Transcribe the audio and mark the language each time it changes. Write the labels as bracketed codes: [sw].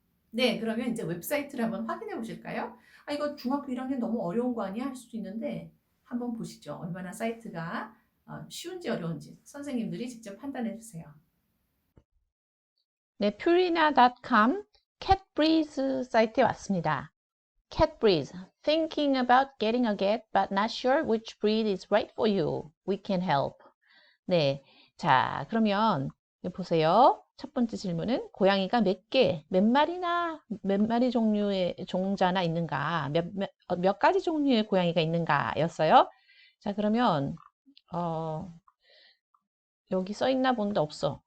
[ko] 네, 그러면 이제 웹사이트를 한번 확인해 보실까요? 이거 중학교 1학년 너무 어려운 거 아니야? 할 수도 있는데 한번 보시죠. 얼마나 사이트가 쉬운지 어려운지 선생님들이 직접 판단해 주세요. 네, purina.com catbreeze 사이트에 왔습니다. [en] catbreeze, thinking about getting a cat but not sure which breed is right for you. We can help. [ko] 네, 자 그러면 보세요. 첫 번째 질문은 고양이가 몇 마리 종류의 종자나 있는가, 몇 가지 종류의 고양이가 있는가 였어요. 자 그러면 여기 써 있나 본데 없어.